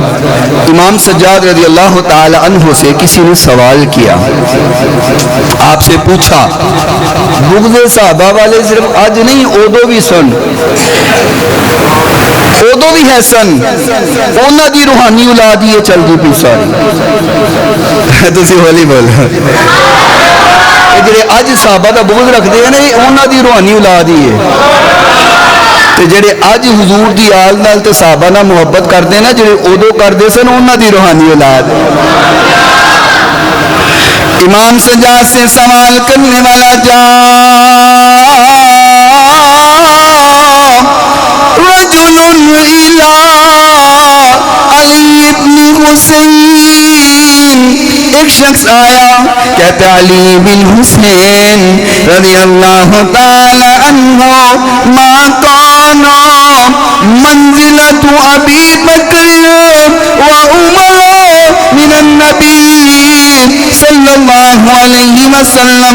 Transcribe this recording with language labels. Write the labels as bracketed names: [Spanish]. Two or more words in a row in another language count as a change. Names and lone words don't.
[Urdu] امام سجاد رضی اللہ تعالی عنہ سے کسی نے سوال کیا, آپ سے پوچھا بغض صحابہ والے صرف آج نہیں, [Punjabi] اودو بھی سن, اودو بھی ہے سن, انہاں دی روحانی اولاد ہی چل دی پی ساری. تسی ہولی بول جڑے اج صحابہ دا بغض رکھتے ہیں نا, انہاں دی روحانی اولاد ہی ہے. تے جڑے اج حضور دی آل نال تے صحابہ نال محبت کرتے ہیں نا, جڑے اودو کرتے سن, انہاں دی روحانی اولاد. [Urdu] امام سجاد سے سوال کرنے والا [Arabic] جا رجل الى [Urdu] علی بن حسین, ایک شخص آیا کہتا علی بن حسین رضی اللہ تعالی عنہ, [Arabic] ما کان منزلت ابی بکر و عمر من النبی صلی اللہ علیہ وسلم.